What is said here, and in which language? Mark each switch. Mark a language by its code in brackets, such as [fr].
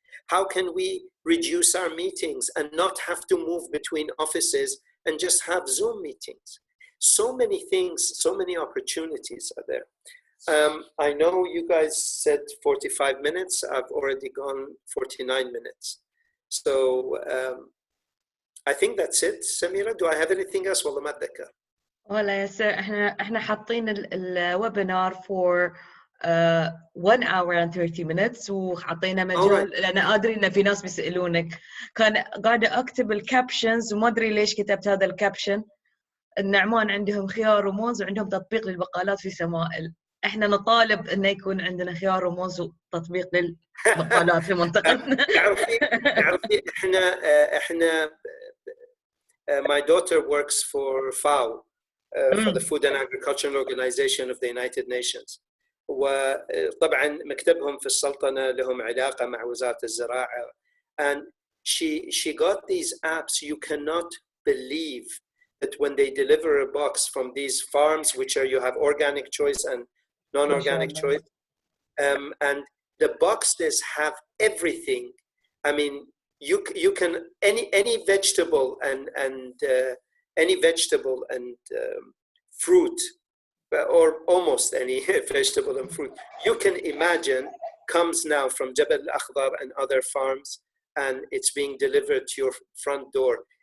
[en] How can we reduce our meetings and not have to move between offices and just have Zoom meetings? So many things, so many opportunities are there. I know you guys said 45 minutes. I've already gone 49 minutes. So I think that's it. Samira, do I have anything else? [ar] والله ما أتذكر. ولا يا سر احنا حاطين الويبينار [en] for 1 hour and 30 minutes [ar] وحطينا مجال لأن أدري إن في ناس بيسألونك. كان قاعدة أكتب الكابشنز وما أدري ليش كتبت هذا الكابشن. النعمان عندهم خيار وموز وعندهم تطبيق للبقالات في سمائل. احنا نطالب انه يكون عندنا خيار وموز وتطبيق للبقالات في منطقتنا. تعرفي احنا [en] my daughter works for FAO, for the Food and Agricultural Organization of the United Nations. [ar] وطبعا مكتبهم في السلطنة لهم علاقة مع وزارة الزراعة. [en] And she got these apps. You cannot believe that when they deliver a box from these farms, which are, you have organic choice and non-organic choice, and the boxes have everything. I mean, you can any vegetable and fruit, or almost any vegetable and fruit you can imagine comes now from Jabal al-Akhdar and other farms, and it's being delivered to your front door.